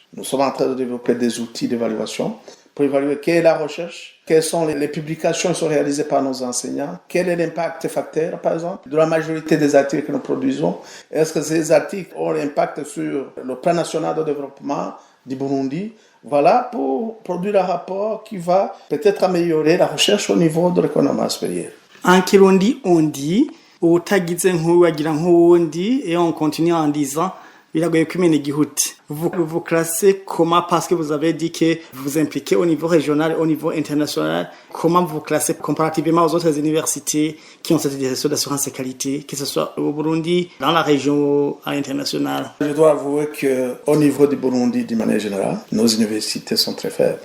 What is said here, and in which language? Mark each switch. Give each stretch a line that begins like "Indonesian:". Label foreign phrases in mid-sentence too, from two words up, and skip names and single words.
French: Nous sommes en train de développer des outils d'évaluation pour évaluer quelle est la recherche, quelles sont les publications qui sont réalisées par nos enseignants, quel est l'impact facteur, par exemple, de la majorité des articles que nous produisons. Est-ce que ces articles ont l'impact sur le plan national de développement du Burundi? Voilà, pour produire un rapport qui va peut-être améliorer la recherche au niveau de l'économie supérieure. En Kirundi, on dit,
Rundi: utagize nk'uwagira nk'uwundi,
French: et on continue en disant,
Rundi: biragoye kumena igihuti.
French: Vous classez comment, parce que vous avez dit que vous vous impliquez au niveau régional, au niveau international, comment vous classez comparativement aux autres universités qui ont cette direction d'assurance et qualité, que ce soit au Burundi, dans la région, à l'international? Je dois avouer qu'au niveau du Burundi, d'une manière générale, nos universités sont très faibles.